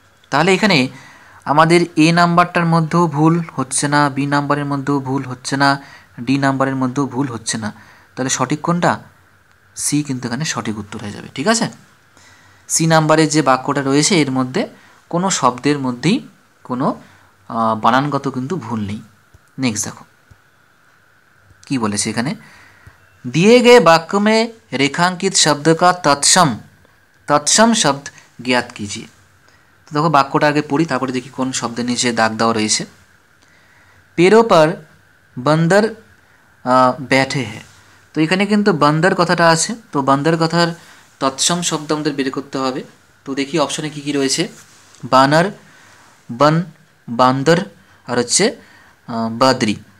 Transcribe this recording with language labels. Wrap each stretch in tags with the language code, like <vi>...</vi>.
<bn>তাহলে এখানে আমাদের এ নাম্বারটার মধ্যেও ভুল হচ্ছে না, বি নাম্বারের মধ্যেও ভুল হচ্ছে না, ডি নাম্বারের মধ্যেও ভুল হচ্ছে না। তাহলে সঠিক কোনটা? সি কিন্তু এখানে সঠিক উত্তর হয়ে যাবে, ঠিক আছে। সি নাম্বারের যে বাক্যটা রয়েছে এর মধ্যে কোনো শব্দের মধ্যেই কোনো বানানগত কিন্তু ভুল নেই। নেক্সট দেখো কি বলেছে এখানে,</bn> <hi>दिए गए वाक्य में रेखांकित शब्द का तत्सम शब्द ज्ञात कीजिए।</hi> <bn>তো দেখো বাক্যটা আগে পড়ি, তারপরে দেখি কোন শব্দের নিচে দাগ দেওয়া রয়েছে।</bn> <hi>পেরো পর বন্দর ব্যাঠে</hi> <bn>হ্যাঁ, তো এখানে কিন্তু বন্দর কথাটা আছে, তো বন্দর কথার তৎসম শব্দ আমাদের বের করতে হবে। তো দেখি অপশনে কি কি রয়েছে, বানর, বন, বান্দর আর হচ্ছে বাদরি।</bn>